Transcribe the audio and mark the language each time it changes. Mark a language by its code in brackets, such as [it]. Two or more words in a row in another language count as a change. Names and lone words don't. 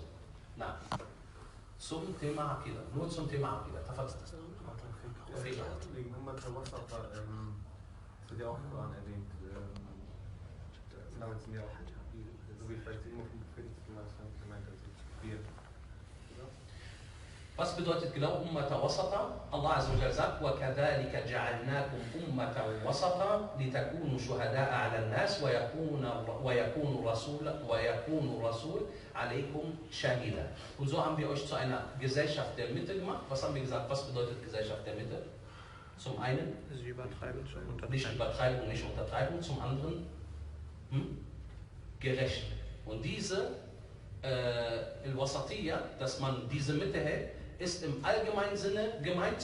[de] Nein. Zum Thema Aqiedah. Nur zum Thema Aqiedah. Wegen [ar] أمة الوسط, [de] das wird ja auch im Koran erwähnt. Damit sind ja auch, so wie vielleicht immer vom Propheten gemeint, also wir. Was bedeutet genau [ar] أمة الوسط? الله عز وجل sagt, وَكَذَلِكَ جَعَلْنَاكُمْ أُمَّةً وَسَطًا لِتَكُونُوا شُهَدَاءَ عَلَى النَّاسِ وَيَكُونُ الرَّسُولُ عَلَيْكُمْ شَهِيدًا. [de] Und so haben wir euch zu einer Gesellschaft der Mitte gemacht. Was haben wir gesagt? Was bedeutet Gesellschaft der Mitte? Zum einen nicht Übertreibung, nicht Untertreibung. Zum anderen gerecht. Und diese Al-Wasatiyya, dass man diese Mitte hält, ist im allgemeinen Sinne gemeint.